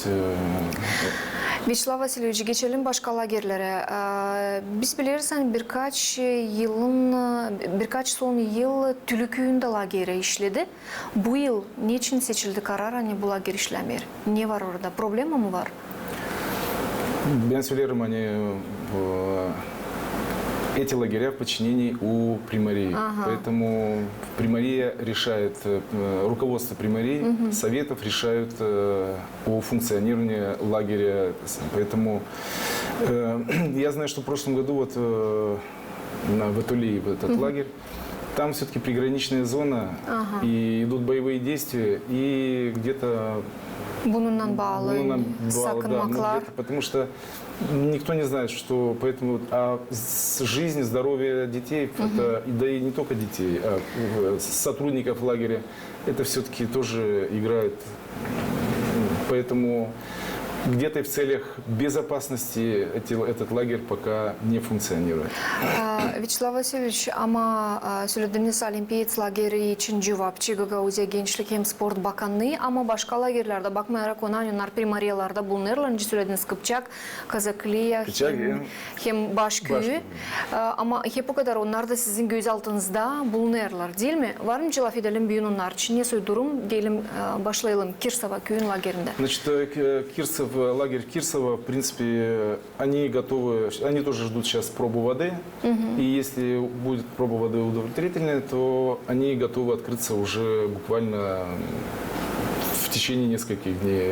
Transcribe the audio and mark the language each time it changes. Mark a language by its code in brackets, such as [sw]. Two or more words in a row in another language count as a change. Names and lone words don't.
[gag] Vячеслав Васильевич, geçelim başka lagerlere. Biz biliriz hani birkaç son yıl Tülüküyü'nde lagere işledi. Bu yıl niçin seçildi karar hani bu lager işlemir? Ne var orada? Problem mi var? Ben söylerim hani [ru] эти лагеря в подчинении у примарии. Поэтому примария решает, руководство примарии, советов решают о функционировании лагеря. Поэтому я знаю, что в прошлом году вот в Атулии, в этот лагерь, там все-таки приграничная зона, и идут боевые действия, и где-то [gag] Bununla bağlı sakınmaklar. [ru] Да, потому что никто не знает, что поэтому жизнь, здоровье детей, это, да и не только детей, а сотрудников лагеря, это все-таки тоже играет. Поэтому где-то в целях безопасности этот лагерь пока не функционирует. [gag] Вячеслав Васильевич, ама сөйледіңіз Олимпиец лагері için cevapçı Гагаузия Gençlik hem Sport Bakanlığı ama başka lagerlerde bakmayarak onanlar primariyalarda bulunurlar. Önce söylediniz Kıpçak, Kazakliya hem Başköyü. Ama hep o kadar onlar da sizin göz altınızda bulunurlar değil mi? Var mı cevap edelim büyün onlar için? Ne durum? Diyelim başlayalım Kirsava köyün lagerinde. [ru] Значит, лагерь Кирсова, в принципе, они готовы, они тоже ждут сейчас пробу воды. И если будет проба воды удовлетворительная, то они готовы открыться уже буквально в течение нескольких дней.